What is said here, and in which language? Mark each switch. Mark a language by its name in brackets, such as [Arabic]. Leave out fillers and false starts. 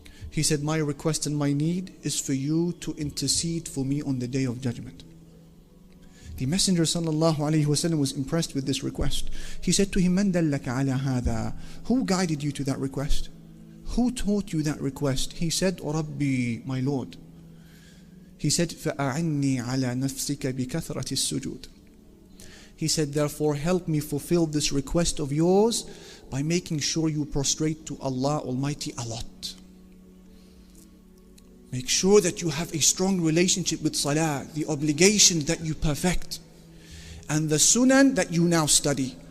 [English] He said, my request and my need is for you to intercede for me on the Day of Judgment. The Messenger sallallahu alaihi wasallam was impressed with this request. He said to him, [Arabic] Man dallaka ala hadha? [English] Who guided you to that request? Who taught you that request? He said, Rabbi, my Lord. [Arabic] He said, فَأَعِنِّي عَلَى نَفْسِكَ بِكَثْرَةِ السُّجُودِ. [English] He said, therefore help me fulfill this request of yours by making sure you prostrate to Allah Almighty a lot. Make sure that you have a strong relationship with salah, the obligations that you perfect, and the sunan that you now study.